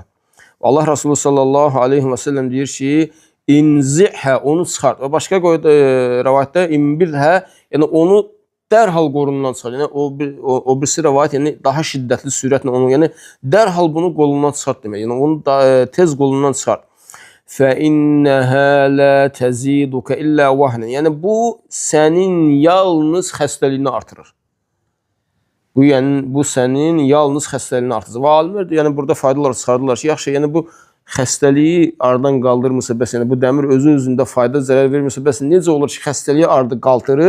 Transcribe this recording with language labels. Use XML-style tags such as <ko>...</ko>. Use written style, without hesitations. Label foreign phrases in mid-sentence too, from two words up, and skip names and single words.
<az>Allah Resulü</az> <ar>صلى الله عليه وسلم</ar> <az>deyir ki, inzihə, onu çıxart. Və başqa rəvayətdə inbirhə, yəni onu dərhal qolundan çıxart. Yəni o birisi rəvayət, yəni daha şiddətli sürətlə onu, yəni dərhal bunu qolundan çıxart demək. Yəni onu tez qolundan çıxart.</az> <ar>فَإِنَّهَا لَا تَزِيدُكَ إِلَّا وَهْنًا.</ar> <az>Yəni bu sənin yalnız xəstəliyini artırır. Bu sənin yalnız xəstəliyini artırır. Və alimlər də yəni burada faydalar çıxardılar ki, yaxşı, yəni bu xəstəliyi aradan qaldırmırsa, bəs yəni bu dəmir özü-özündə fayda zərər vermirsə, bəs necə olur ki, xəstəliyi aradan qaldırır?</az>